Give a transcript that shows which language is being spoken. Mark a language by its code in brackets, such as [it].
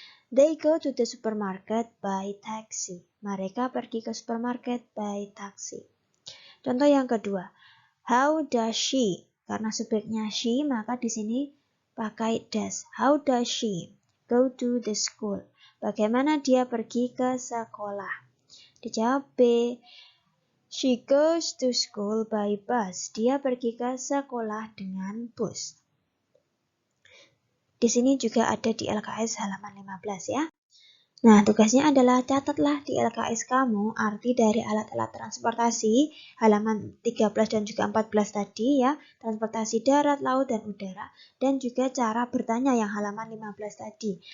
[en] They go to the supermarket by taxi. [id] Mereka pergi ke supermarket by taxi. Contoh yang kedua, [en] how does she? [id] Karena subjeknya she, maka di sini pakai does. [en] How does she go to the school? [id] Bagaimana dia pergi ke sekolah? Dijawab B. [en] She goes to school by bus. [id] Dia pergi ke sekolah dengan bus. Di sini juga ada di LKS halaman 15 ya. Nah, tugasnya adalah catatlah di LKS kamu arti dari alat-alat transportasi halaman 13 dan juga 14 tadi ya, transportasi darat, laut, dan udara, dan juga cara bertanya yang halaman 15 tadi.